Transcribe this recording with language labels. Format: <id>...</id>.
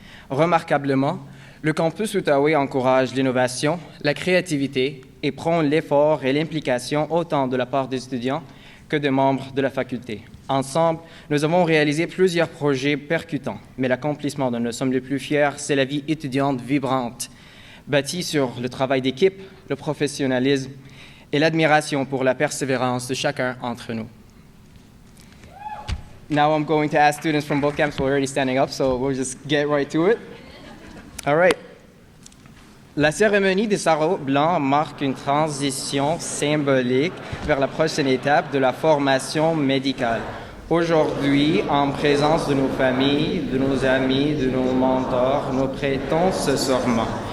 <fr>Remarquablement, le campus Outaouais encourage l'innovation, la créativité et prône l'effort et l'implication autant de la part des étudiants que des membres de la faculté. Ensemble, nous avons réalisé plusieurs projets percutants, mais l'accomplissement dont nous sommes les plus fiers, c'est la vie étudiante vibrante, bâtie sur le travail d'équipe, le professionnalisme et l'admiration pour la persévérance de chacun d'entre nous.</fr> <en>Now I'm going to ask students from both camps who are already standing up, so we'll just get right to it. All right.</en> <fr>La cérémonie des sarraux blancs marque une transition symbolique vers la prochaine étape de la formation médicale. Aujourd'hui, en présence de nos familles, de nos amis, de nos mentors, nous prêtons ce serment.</fr>